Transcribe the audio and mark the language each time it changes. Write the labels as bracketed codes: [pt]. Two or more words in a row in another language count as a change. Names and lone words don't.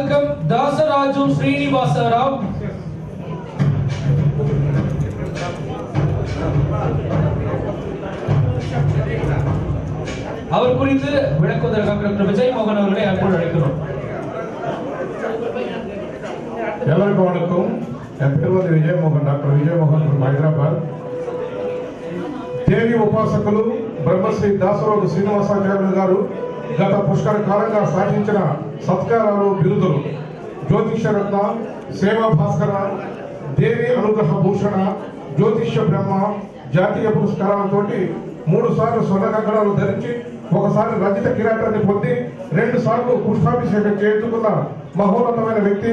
[ta] தாசராஜு ஸ்ரீனிவாசராவ், அவர் குறித்து விளக்குவதற்காக டாக்டர் விஜய் மோகன் அவர்களை அன்போடு அழைக்கிறோம். எல்லாருக்கும் வணக்கம். [te] என் పేరు విజయ్ మోహన్, డాక్టర్ విజయ్ మోహన్ ఫ్రమ్ హైదరాబాద్. దేవి ఉపాసకులు బ్రహ్మశ్రీ దాసరాజు శ్రీనివాసాచార్యులు గారు గత పుష్కర కాలంగా సాధించిన సత్కారాలు, బిరుదులు జ్యోతిష్య రత్న, సేవా భాస్కర, దేవి అనుగ్రహ భూషణ, జ్యోతిష్య బ్రహ్మ జాతీయ పురస్కారాలతోటి 3 సార్లు స్వర్ణ కంకణాలు ధరించి, ఒకసారి రజిత కిరీటాన్ని పొంది 2 సార్లు పుష్పాభిషేకం చేయించుకున్న మహోన్నతమైన వ్యక్తి.